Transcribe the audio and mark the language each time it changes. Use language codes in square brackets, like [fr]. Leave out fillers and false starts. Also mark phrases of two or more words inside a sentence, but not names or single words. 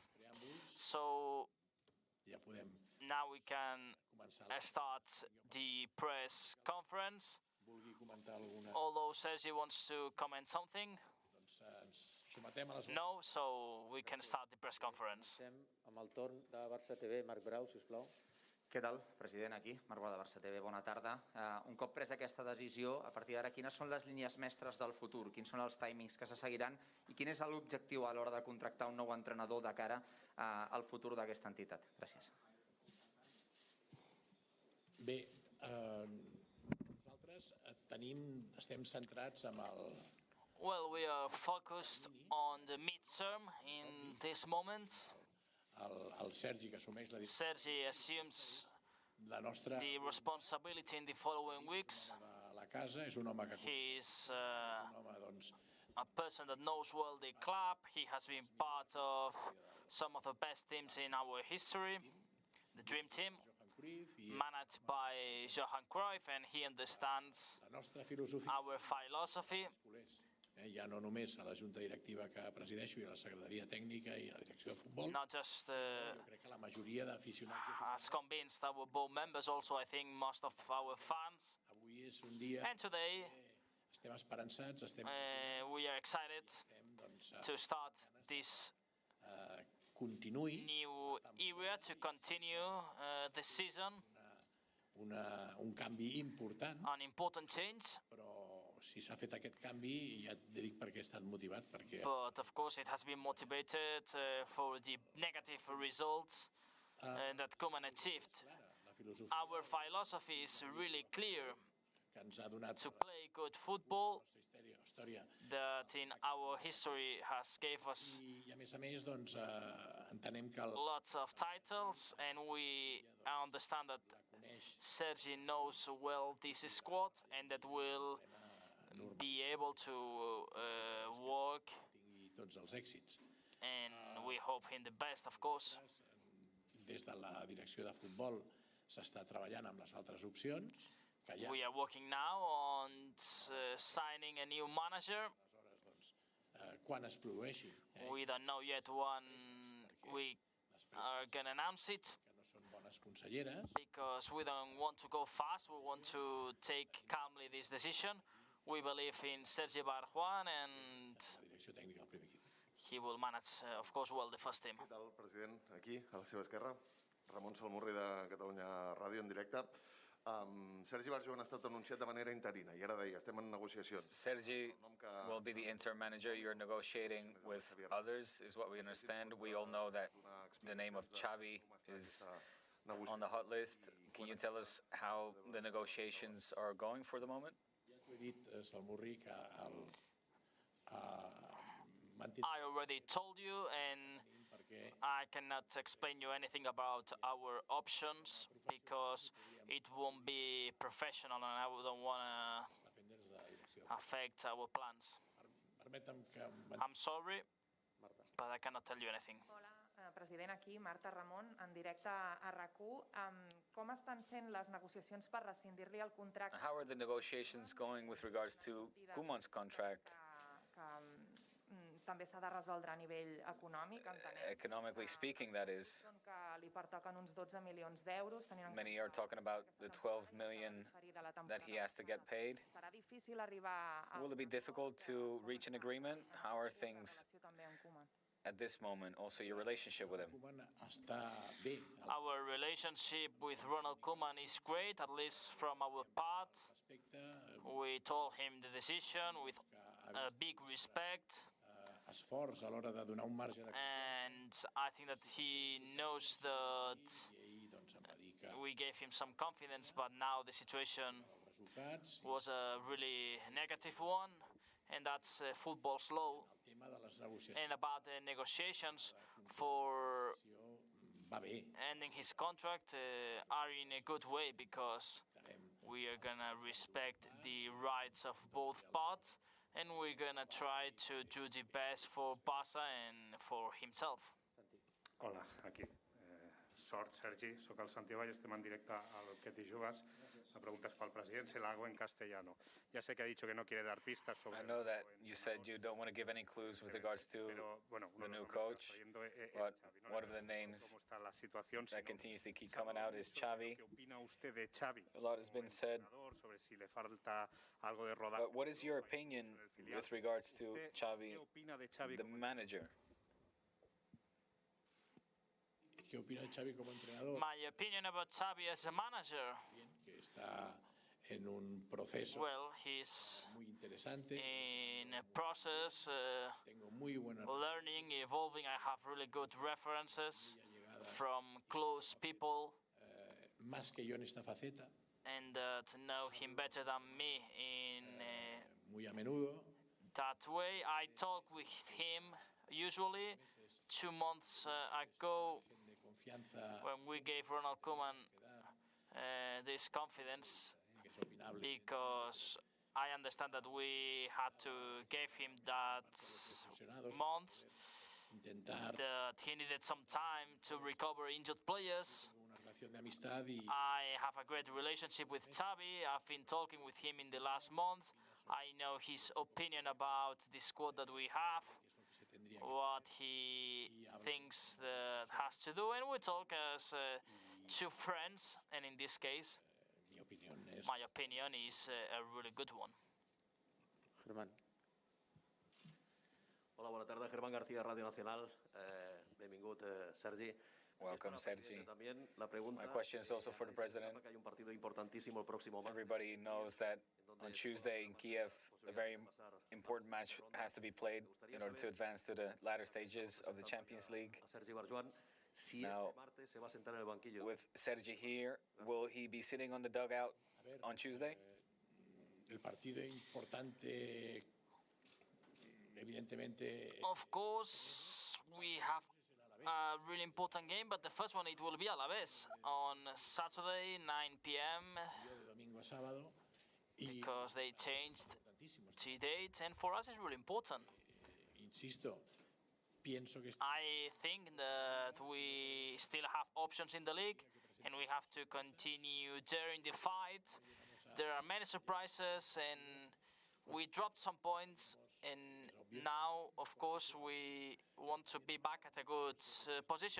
[en] So now we can start the press conference. Although Sergi wants to comment something. No, so we can start the press conference. [ca] Amb el torn de Barça TV, Marc Brau, sisplau. Què tal, president? Aquí, Marc Brau de Barça TV, bona tarda. Un cop presa aquesta decisió, a partir d'ara, quines són les línies mestres del futur? Quins són els timings que se seguiran? I quin és l'objectiu a l'hora de contractar un nou entrenador de cara al futur d'aquesta entitat? Gràcies. Bé, nosaltres estem centrats en el... [en] Well, we are focused on the midterm in this moment. [ca] El Sergi, que assumeix la [en] Sergi assumes the responsibility in the following weeks. [ca] la casa, és un home que... [en] He is a person that knows well the club. He has been part of some of the best teams in our history, the Dream Team, managed by Johan Cruyff, and he understands our philosophy. [ca] Ja no només a la junta directiva que presideixo i a la secretaria tècnica i a la direcció de futbol. [en] Not just [ca] crec que la majoria d'aficionats [en] as convinced our board members, also I think most of our fans. [ca] Avui és un dia [en] and today [ca] estem esperançats, [en] we are excited to start this [ca] continuï [en] new era to continue the season. [ca] Un canvi important, [en] An important change, [ca] però si s'ha fet aquest canvi, ja et dic per què he estat motivat, perquè [en] but of course it has been motivated for the negative results that Koeman achieved. [ca] la filosofia [en] Our philosophy is really clear: [ca] que ens ha donat [en] to play good football [ca] la història. [en] that in our history has gave us [ca] I a més, doncs, entenem que [en] lots of titles, and we understand that Sergi knows well this squad and that will be able to work, [ca] tingui tots els èxits. [en] and we hope in the best, of course. [ca] Des de la direcció de futbol s'està treballant amb les altres opcions, que hi ha. [en] We are working now on signing a new manager. [ca] Aleshores, doncs, quan es produeixi, [en] We don't know yet when we are going to announce it, [ca] que no són bones conselleres, [en] because we don't want to go fast. We want to take calmly this decision. We believe in Sergi Barjuan, and [ca] la direcció tècnica del primer equip. [en] he will manage, of course, well the first team. [ca] Què tal, president? Aquí, a la seva esquerra. Ramon Salmurri de Catalunya Ràdio en directe. Sergi Barjuan ha estat anunciat de manera interina i ara deia, estem en negociacions. [en] Sergi will be the interim manager. You're negotiating with others, is what we understand. We all know that the name of Xavi is on the hot list. Can you tell us how the negotiations are going for the moment? [ca] Ja t'ho he dit, Salmurri, que [en] I already told you, and [ca] perquè [en] I cannot explain you anything about our options because it won't be professional, and I don't want [ca] està fent des de la direcció. [en] to affect our plans. [ca] Permetem que [en] I'm sorry, but I cannot tell you anything. [ca] Hola, president, aquí, Marta Ramon, en directe a RAC1. Com estan sent les negociacions per rescindir-li el contracte? [en] How are the negotiations going with regards to Koeman's contract? [ca] Que també s'ha de resoldre a nivell econòmic, entenem. [en] Economically speaking, that is. [ca] Que li pertoquen uns 12 milions d'euros. [en] Many are talking about the 12 million that he has to get paid. [ca] Serà difícil arribar a... [en] Will it be difficult to reach an agreement? How are things [ca] també en Koeman? [en] at this moment? Also, your relationship with him. [ca] Koeman està bé. [en] Our relationship with Ronald Koeman is great, at least from our part. [ca] Respecte, [en] We told him the decision with big respect, [ca] esforç a l'hora de donar un marge de [en] and I think that he knows that [ca] i ahir doncs, em va dir que [en] we gave him some confidence, but now the situation [ca] els resultats i [en] was a really negative one, and that's football's law. [ca] el tema de les negociacions [en] And about the negotiations for [ca] va bé. [en] ending his contract are in a good way, because [ca] Estarem [en] we are gonna respect the rights of both parts, and we're gonna try to do the best for Barça and for himself. [ca] Hola, aquí. Sort, Sergi, soc el Santi Vall, estem en directe al Que t'hi jugues. La pregunta és pel president, [es] se la hago en castellano. Ya sé que ha dicho que no quiere dar pistas sobre... [en] I know that you said you don't want to give any clues with regards to the new coach, but one of the names that continues to keep coming out is Xavi. [es] ¿Qué opina usted de Xavi? [en] A lot has been said, [es] Sobre si le falta algo de rodaje. [en] but what is your opinion with regards to Xavi, [es] ¿Qué opina de Xavi? [en] the manager? [es] ¿Qué opina de Xavi como entrenador? [en] My opinion about Xavi as a manager, [es] Que está en un proceso [en] well, he's [es] muy interesante. [en] in a process, [es] Tengo muy buena [en] learning, evolving. I have really good references from close people [es] más que yo en esta faceta, [en] and that know him better than me in [es] muy a menudo. [en] that way. I talk with him usually 2 months ago, [es] De confianza [en] when we gave Ronald Koeman this confidence, [es] que es opinable. [en] because I understand that we had to give him that month, [es] Intentar [en] that he needed some time to recover injured players. [es] una relación de amistad y [en] I have a great relationship with Xavi. I've been talking with him in the last month. I know his opinion about the squad that we have, [es] se tendría que [en] what he thinks that has to do, and we talk as two friends, and in this case, [es] mi opinión es [en] my opinion is a really good one. Germán. [ca] Hola, bona tarda. Germán García, Ràdio Nacional. Benvingut, Sergi. [en] Welcome, Sergi. [ca] La pregunta, [en] My question is also for the president. [es] que hay un partido importantísimo el próximo martes. [en] Everybody knows that on Tuesday in Kiev, a very important match has to be played in order to advance to the latter stages of the Champions League. [es] Sergi Barjuan, si [en] Now, [es] ese martes se va a sentar en el banquillo. [en] with Sergi here, will he be sitting on the dugout on Tuesday? [es] El partido importante, evidentemente. [en] Of course, we have a really important game, but the first one, it will be Alaves on Saturday, 9 p.m. [es] De domingo a sábado. [en] because they changed the dates, and for us it's really important. [es] Insisto, pienso que. [en] I think that we still have options in the league, and we have to continue daring the fight. There are many surprises, and we dropped some points, and now, of course, we want to be back at a good position.